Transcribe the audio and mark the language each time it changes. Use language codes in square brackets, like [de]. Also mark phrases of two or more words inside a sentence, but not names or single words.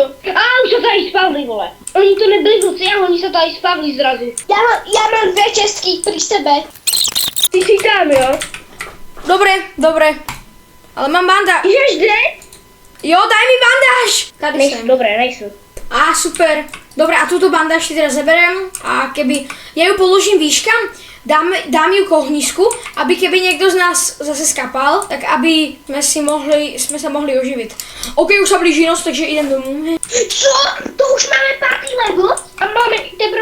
[cs] A už se tady spavli, vole. Oni to nebyli vlci, a oni se tady spavli zrazu. Já mám 2 čestky pri sebe. Ty jsi tam, jo? [sk] Dobre. Ale mám bandáž. [cs] Jdeš kde? [sk] Jo, daj mi bandáž. Tady [cs] Nejsou, jsem. dobré, nejsou. Super. [sk] Dobre, a túto bandáž si teda zeberem a keby... Ja ju položím výškam, dám ju k ohnisku, aby keby niekto z nás zase skapal, tak aby sme sa mohli oživiť. Ok, už sa blíži noc, takže idem domů. [cs] Co? To už máme party level? A máme teprve...